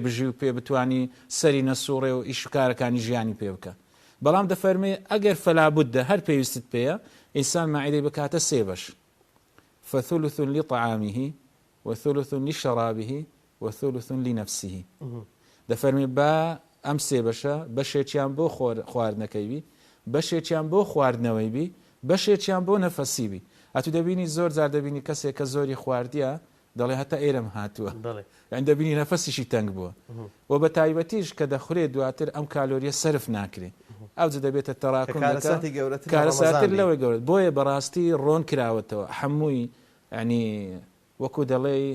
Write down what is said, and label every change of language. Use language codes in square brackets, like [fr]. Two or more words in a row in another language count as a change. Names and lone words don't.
[ckb] بژی و پێ بتوانی سەری نەسوڕێ و ئیشکارەکانی ژیانی پێ بکە بەڵام دەفەرمێ ئەگەر فەلابوددە هەر پێویستت پێیە ئینسان ماعیدەی بکاتە سێ بەش [ar] فثلث لطعامه وثلث لشرابه وثلث لنفسه [ckb] دەفەرمێ با ئەم سێ بەشە بەشێکیان بۆ خواردنەکەی بی بەشێکیان بۆ خواردنەوەی بی بەشێکیان بۆ نەفەسی بی ئەتو دەبینی زۆر جار دەبینی کەسێک کە زۆری خواردیە دەڵێ هەتا ئێرەم هاتووە یان دەبینی نەفەسیشی تەنگ بووە و بە تایبەتیش کە دەخورێت دواتر ئەم کالۆریە سەرف ناکرێت ئەو دەبێتە تەراکم کارەساتر لەوەی گەورەت بۆیە بەڕاستی ڕۆن کراوەتەوە هەمووی ینی وەکو دەڵێ